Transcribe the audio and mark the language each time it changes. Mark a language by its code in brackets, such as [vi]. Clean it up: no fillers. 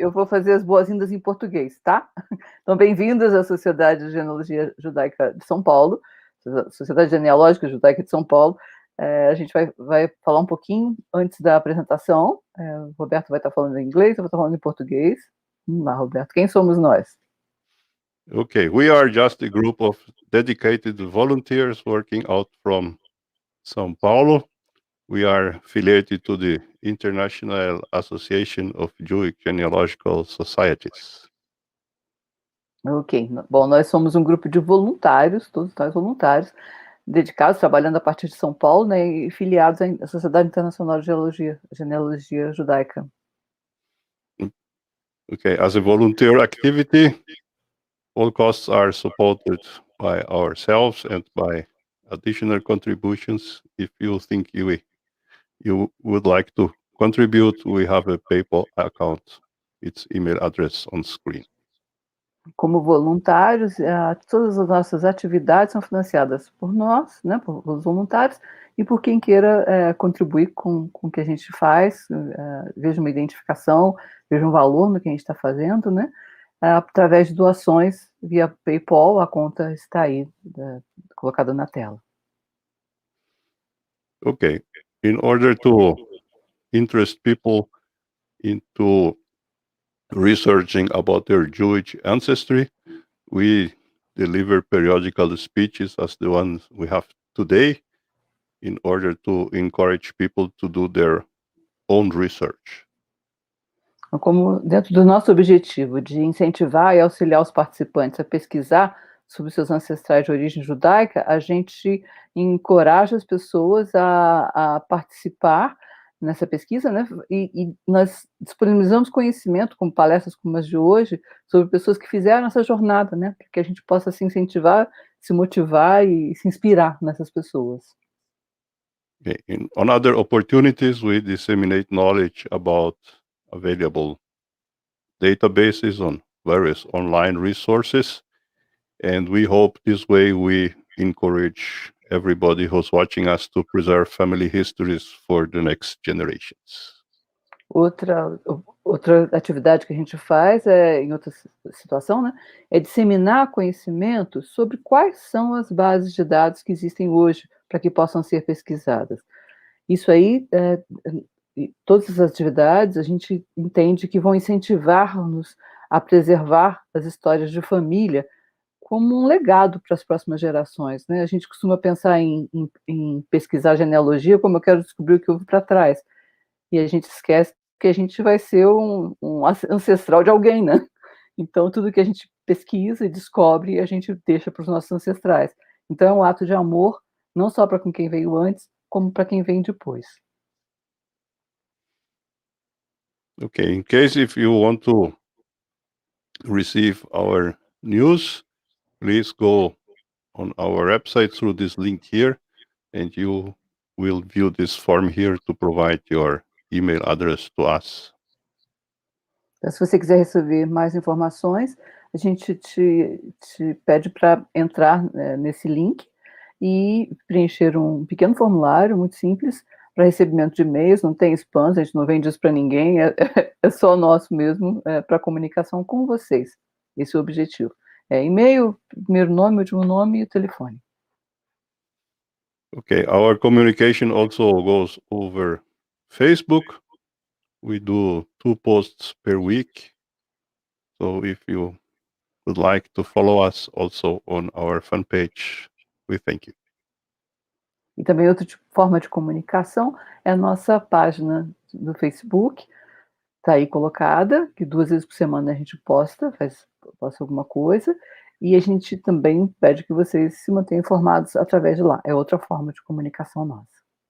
[pt] Eu vou fazer as boas-vindas em português, tá? Então, bem-vindos à Sociedade de Genealogia Judaica de São Paulo, Sociedade Genealógica Judaica de São Paulo. A gente vai falar um pouquinho antes da apresentação. O Roberto vai estar falando em inglês, eu vou estar falando em português. Vamos lá, Roberto. Quem somos nós? [en] Okay, we are just a group of dedicated volunteers working out from São Paulo. We are affiliated to the International Association of Jewish Genealogical Societies. Ok. [pt] Bom, nós somos um grupo de voluntários, todos nós voluntários, dedicados, trabalhando a partir de São Paulo, né, e filiados à Sociedade Internacional de Genealogia Judaica. [en] Okay, as a volunteer activity, all costs are supported by ourselves and by additional contributions. If you think you would like to contribute, we have a PayPal account. Its email address on screen. [pt] Como voluntários, todas as nossas atividades são financiadas por nós, né, por os voluntários, e por quem queira contribuir com o que a gente faz, veja uma identificação, veja um valor no que a gente está fazendo, né, através de doações via PayPal. A conta está aí, colocada na tela. [en] Okay, in order to interest people into researching about their Jewish ancestry, we deliver periodical speeches as the ones we have today in order to encourage people to do their own research. [pt] Como dentro do nosso objetivo de incentivar e auxiliar os participantes a pesquisar sobre seus ancestrais de origem judaica, a gente encoraja as pessoas a participar nessa pesquisa, né? E nós disponibilizamos conhecimento, como palestras como as de hoje, sobre pessoas que fizeram essa jornada, né? Para que a gente possa se incentivar, se motivar e se inspirar nessas pessoas. [en] On other opportunities, we disseminate knowledge about available databases on various online resources, and we hope this way we encourage everybody who's watching us to preserve family histories for the next generations. [pt] Outra atividade que a gente faz, em outra situação, né, é disseminar conhecimento sobre quais são as bases de dados que existem hoje para que possam ser pesquisadas. Isso aí, todas as atividades, a gente entende que vão incentivar-nos a preservar as histórias de família como um legado para as próximas gerações, né? A gente costuma pensar em pesquisar genealogia como eu quero descobrir o que houve para trás. E a gente esquece que a gente vai ser um ancestral de alguém, né? Então, tudo que a gente pesquisa e descobre, a gente deixa para os nossos ancestrais. Então, é um ato de amor, não só para quem veio antes, como para quem vem depois. [en] Okay, in case if you want to receive our news, please go on our website through this link here, and you will view this form here to provide your email address to us. [pt] Então, se você quiser receber mais informações, a gente te pede para entrar nesse link e preencher um pequeno formulário muito simples para recebimento de e-mails. Não tem spam, a gente não vende isso para ninguém, é só nosso mesmo, para comunicação com vocês. Esse é o objetivo. E-mail, primeiro nome, último nome e o telefone. [en] Okay, our communication also goes over Facebook. We do 2 posts per week. So if you would like to follow us also on our fan page, we thank you. [pt] E também outra forma de comunicação é a nossa página do Facebook, está aí colocada, que 2 vezes por semana a gente posta alguma coisa, e a gente também pede que vocês se mantenham informados através de lá. É outra forma de comunicação nossa.